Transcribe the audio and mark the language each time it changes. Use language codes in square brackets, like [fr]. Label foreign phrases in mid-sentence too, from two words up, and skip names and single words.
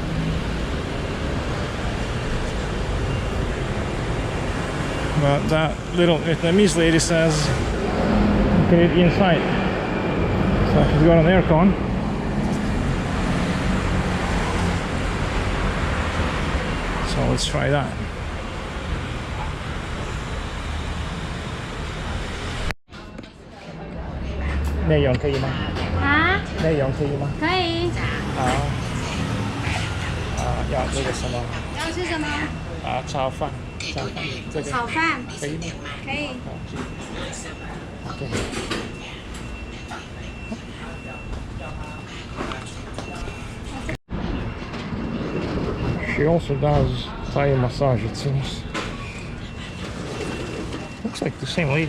[en] But that little Vietnamese lady says you can eat inside. So she's got an aircon. So let's try that. [vi] Này dọn cây gì mà? Hả? Này dọn cây gì mà? [zh] 可以。要这个什么？要吃什么？炒饭。这个炒饭。可以吗？可以。 [en] OK。She also does Thai massage, it seems. Looks like the same lady.